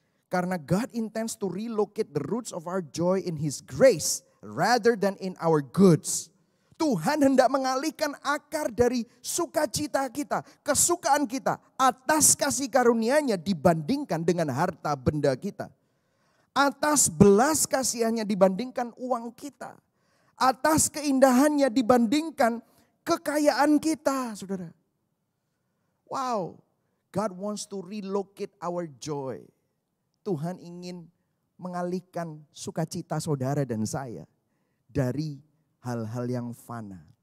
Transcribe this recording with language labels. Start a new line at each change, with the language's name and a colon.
English: Karena God intends to relocate the roots of our joy in His grace rather than in our goods.
Indonesian: Tuhan hendak mengalihkan akar dari sukacita kita, kesukaan kita atas kasih karunia-Nya dibandingkan dengan harta benda kita. Atas belas kasihannya dibandingkan uang kita. Atas keindahannya dibandingkan kekayaan kita, saudara.
English: Wow, God wants to relocate our joy.
Indonesian: Tuhan ingin mengalihkan sukacita saudara dan saya dari hal-hal yang fana.